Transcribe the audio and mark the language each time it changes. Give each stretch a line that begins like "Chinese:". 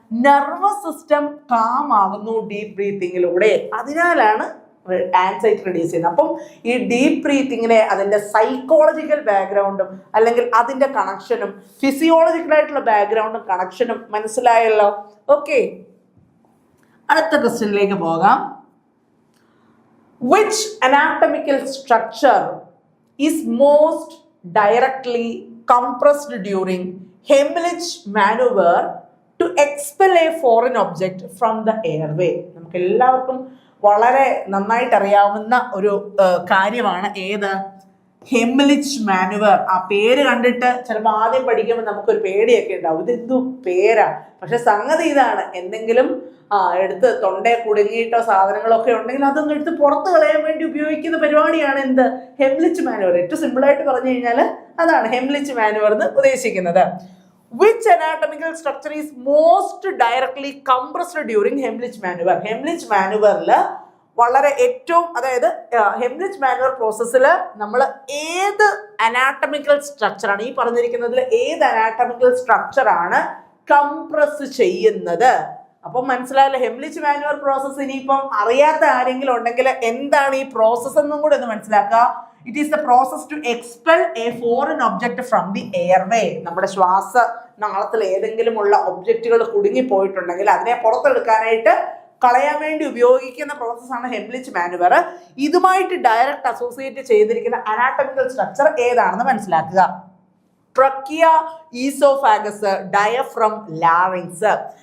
Malayalam: Nervous system calm ആകുന്നു deep ബ്രീത്തിങ്ങിലൂടെ. അതിനാലാണ് anxiety reduce ചെയ്യുന്നത്. അപ്പം ഈ ഡീപ് ബ്രീത്തിങ്ങിനെ അതിൻ്റെ സൈക്കോളജിക്കൽ ബാക്ക്ഗ്രൗണ്ടും അല്ലെങ്കിൽ അതിൻ്റെ കണക്ഷനും ഫിസിയോളജിക്കൽ ആയിട്ടുള്ള ബാക്ക്ഗ്രൗണ്ടും കണക്ഷനും മനസ്സിലായല്ലോ. ഓക്കെ, അടുത്ത ക്വസ്റ്റ്യനിലേക്ക് പോകാം.
English: Which anatomical structure is most directly compressed during Heimlich maneuver to expel a foreign object from the airway?
Malayalam: നമുക്ക് എല്ലാവർക്കും വളരെ നന്നായിട്ട് അറിയാവുന്ന ഒരു കാര്യമാണ് ഏത്? ഹെംലിച്ച് മാനുവർ. ആ പേര് കണ്ടിട്ട് ചിലപ്പോൾ ആദ്യം പഠിക്കുമ്പോൾ നമുക്കൊരു പേടിയൊക്കെ ഉണ്ടാവും, ഇതെന്തു പേരാ. പക്ഷെ സംഗതി ഇതാണ്, എന്തെങ്കിലും എടുത്ത് തൊണ്ടയെ കുടുങ്ങിയിട്ടോ സാധനങ്ങളൊക്കെ ഉണ്ടെങ്കിൽ അതൊന്നും എടുത്ത് പുറത്ത് കളയാൻ വേണ്ടി ഉപയോഗിക്കുന്ന പരിപാടിയാണ് എന്ത്? ഹെംലിച്ച് മാനുവർ. ഏറ്റവും സിമ്പിളായിട്ട് പറഞ്ഞു കഴിഞ്ഞാൽ അതാണ് ഹെംലിച്ച് മാനുവർ എന്ന് ഉദ്ദേശിക്കുന്നത്.
English: Which anatomical structure is most directly compressed during Heimlich maneuver?
Malayalam: Heimlich maneuverൽ വളരെ ഏറ്റവും, അതായത് Heimlich maneuver പ്രോസസ്സിൽ നമ്മൾ ഏത് അനാട്ടമിക്കൽ സ്ട്രക്ചറാണ്, ഈ പറഞ്ഞിരിക്കുന്നതിൽ ഏത് അനാട്ടമിക്കൽ സ്ട്രക്ചറാണ് കംപ്രസ് ചെയ്യുന്നത്? അപ്പം മനസ്സിലായല്ലോ Heimlich maneuver പ്രോസസ്സ്. ഇനിയിപ്പം അറിയാത്ത ആരെങ്കിലും ഉണ്ടെങ്കിൽ എന്താണ് ഈ പ്രോസസ്സ് എന്നും കൂടെ ഒന്ന് മനസ്സിലാക്കുക.
English: It is the process to expel a foreign object from the airway.
Malayalam: നമ്മുടെ ശ്വാസനാളത്തിൽ ഏതെങ്കിലും ഉള്ള ഒബ്ജക്റ്റുകൾ കുടുങ്ങിപ്പോയിട്ടുണ്ടെങ്കിൽ അതിനെ പുറത്തെടുക്കാനായിട്ട് കളയാൻ വേണ്ടി ഉപയോഗിക്കുന്ന പ്രോസസ്സാണ് Heimlich maneuver. ഇതുമായിട്ട് ഡയറക്റ്റ് അസോസിയേറ്റ് ചെയ്തിരിക്കുന്ന അനാട്ടമിക്കൽ സ്ട്രക്ചർ ഏതാണെന്ന് മനസ്സിലാക്കുക. Trachea, oesophagus, diaphragm, larynx.